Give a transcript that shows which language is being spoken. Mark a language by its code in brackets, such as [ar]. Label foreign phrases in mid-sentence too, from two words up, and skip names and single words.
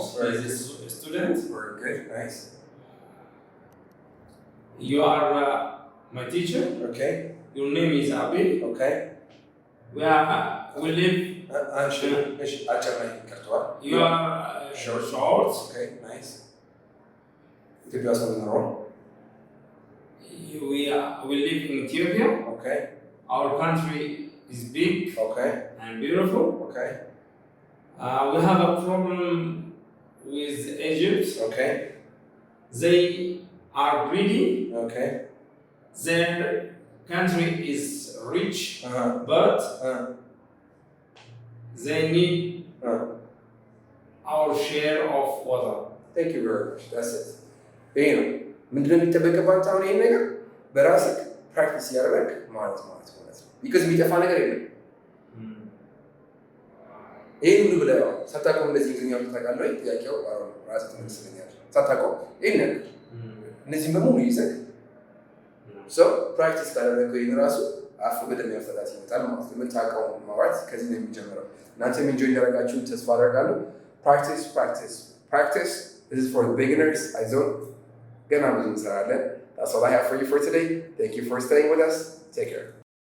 [en] He is a student. Very good. Nice. You are my teacher. Okay. Your name is Abi. Okay. We live. You are short. Okay. Nice. [am] ኢትዮጵያ ውስጥ ነው። [en] We live in Ethiopia. Okay. Our country is big. Okay. And beautiful. Okay. We have a problem with Egypt. Okay. They are greedy. Okay. Their country is rich, but they need our share of water. Thank you very much. That's it. [am] ይሄ ነው ምንድን ነው የሚጠበቅባት አሁን ይሄን ነገር በራስህ ፕራክቲስ ያደረግ ማለት ነው ቢካዝ የሚጠፋ ነገር የለም ይሄን ሁሉ ብለህ ሳታውቀው እንደዚህ እንግሊዝኛ ታውቃለህ ወይ ጥያቄው ራስህ ትመስለኛል ሳታውቀው ይሄን ነገር እነዚህም በሙሉ ይዘህ ፕራክቲስ ካደረግከው ይሄን ራሱ አፍ በደንብ ያፈታት ይመጣል ማለት ነው የምታውቀው ማውራት ከዚህ ነው የሚጀምረው እናንተም ኢንጆይ እንዳደረጋችሁ ተስፋ አደርጋለሁ [en] practice this is for the beginners [am] ገና ብዙ እንሰራለን. [en] That's all I have for you for today. Thank you for staying with us. Take care.